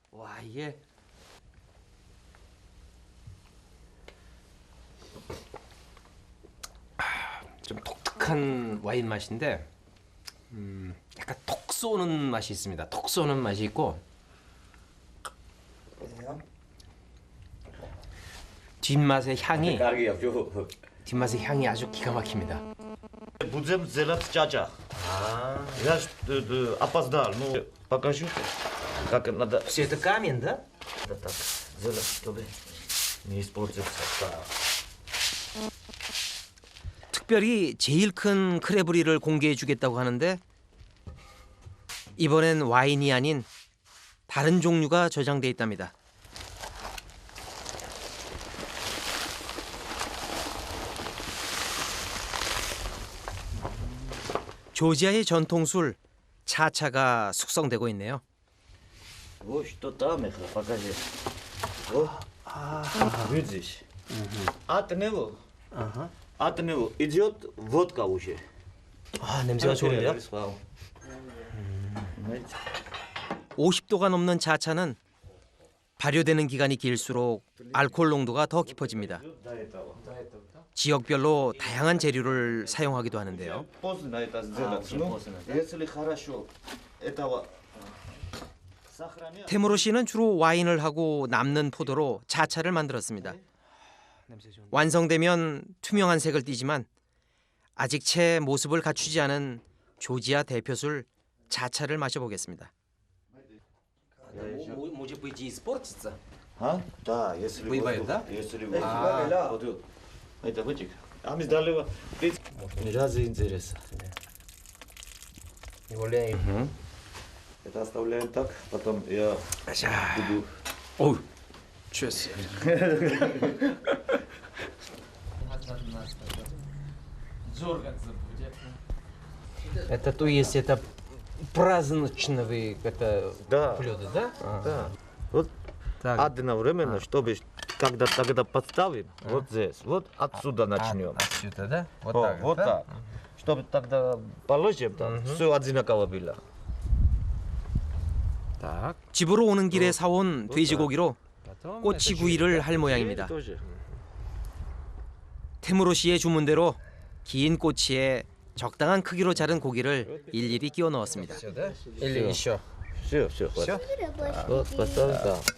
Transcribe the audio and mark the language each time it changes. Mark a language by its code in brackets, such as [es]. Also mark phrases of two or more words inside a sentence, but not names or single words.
[ko] 와, 이게 좀 독특한 와인 맛인데 약간 톡 쏘는 맛이 있습니다. 톡 쏘는 맛이 있고 뒷맛의 향이 아주 기가 막힙니다. [ru] Будем сделать чача. Я опоздал. Ну, покажу, как надо. Все это камень, да? Да, так, сделать, чтобы не испортиться. [ko] 특별히 제일 큰 크레브리를 공개해 주겠다고 하는데 이번엔 와인이 아닌 다른 종류가 저장돼 있답니다. 조지아의 전통술 차차가 숙성되고 있네요. [ru] Вот что там, покажи. Вот. Видишь? От него идет водка уже. [ko] 아, 냄새가 좋은데요? 50도가 넘는 차차는 발효되는 기간이 길수록 알코올 농도가 더 깊어집니다. 지역별로 다양한 재료를 사용하기도 하는데요. 테무르 씨는 주로 와인을 하고 남는 포도로 차차를 만들었습니다. 완성되면 투명한 색을 띠지만 아직 채 모습을 갖추지 않은 조지아 대표술 차차를 마셔보겠습니다. [ru] Может быть, испортится? А? Да, если Бывает, да? Если воздух. Это вытек. А мы сдали ни разу интересно. [ko] 원래 [ru] Это оставляем так, потом я буду. [ko] 어우, 취했어요. [ru] Это то есть это праздничные это блюда, да? Да. Вот одновременно, чтобы когда тогда подставим, вот здесь, вот отсюда начнем. Отсюда, да? Вот О, так. вот да? так. Чтобы тогда положим, там все одинаково было. [ko] 딱. 집으로 오는 길에 사온 돼지고기로 꼬치구이를 할 모양입니다. 테무르 씨의 주문대로 긴 꼬치에 적당한 크기로 자른 고기를 일일이 끼워 넣었습니다. [ru] Или еще. Все, все, хватит. Вот, поставим там.